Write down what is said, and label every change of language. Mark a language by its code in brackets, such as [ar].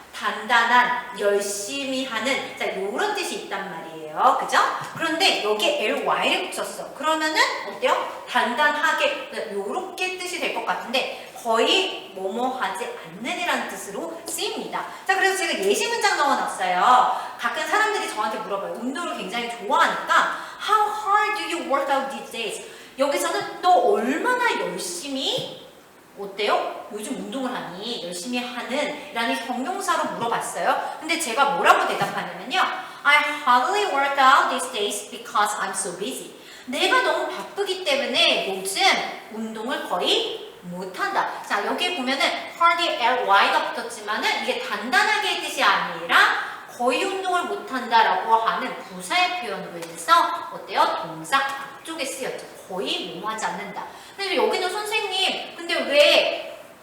[ko] 단단한, 열심히 하는, 자, 요런 뜻이 있단 말이에요. 그죠? 그런데 여기에 ly를 붙였어. 그러면은 어때요? 단단하게, 요렇게 뜻이 될 것 같은데 거의 뭐뭐 하지 않는 이라는 뜻으로 쓰입니다. 자, 그래서 제가 예시 문장 넣어놨어요. 가끔 사람들이 저한테 물어봐요. 운동을 굉장히 좋아하니까 [en] How hard do you work out these days? [ko] 여기서는 너 얼마나 열심히 어때요? 요즘 운동을 하니? 열심히 하는? 라는 형용사로 물어봤어요. 근데 제가 뭐라고 대답하냐면요. [en] I hardly work out these days because I'm so busy. [ko] 내가 너무 바쁘기 때문에 요즘 운동을 거의 못한다. 자, 여기 보면은 hardly ly가 붙었지만은 이게 단단하게의 뜻이 아니라 거의 운동을 못한다라고 하는 부사의 표현으로 인해서 어때요? 동사 앞쪽에 쓰였죠. 거의 뭐하지 않는다. 근데 여기는 선생님, 근데 왜